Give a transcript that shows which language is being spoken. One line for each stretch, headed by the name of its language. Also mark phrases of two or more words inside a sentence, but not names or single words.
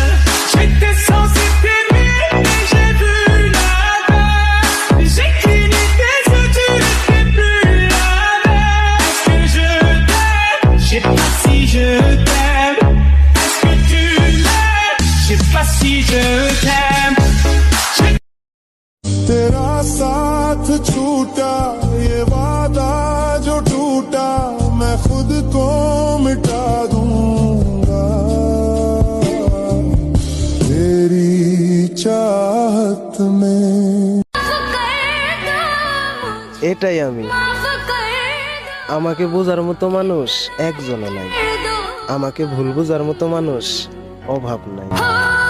French: J'étais censé t'aimer, mais j'ai vu l'inverse. J'ai cligné tes yeux, tu n'étais plus la même. Est-ce que je t'aime? Je sais pas si je t'aime. Est-ce que tu m'aimes? Je sais pas si je t'aime.
Hindi: तेरा साथ छूटा ये वादा जो टूटा मैं खुद को मिटा दूंगा तेरी चाहत में
Bangla: এটাই আমি। আমাকে বোঝার মতো মানুষ একজনও নাই, আমাকে ভুল বোঝার মতো মানুষ অভাব নাই।